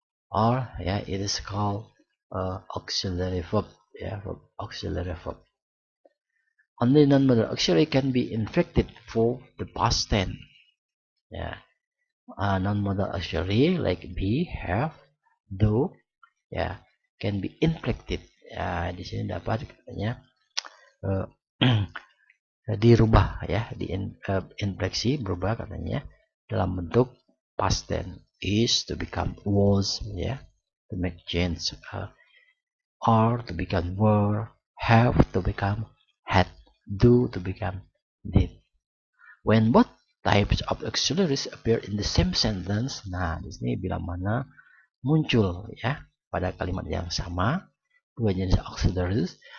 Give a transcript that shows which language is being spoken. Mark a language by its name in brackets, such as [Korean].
[English] Or it is called auxiliary verb. Auxiliary verb. Only non-modal auxiliary can be inflected for the past tense. Non-modal auxiliary like be, have, do, can be inflected. [Indonesian] Di sini dapat katanya dirubah, infleksi, berubah katanya dalam bentuk past tense. [English] Is to become was, to make change. Are to become were, have to become had, do to become did. When both types of auxiliaries appear in the same sentence, [Indonesian] nah di sini bila mana muncul pada kalimat yang sama dua jenis auxiliaries,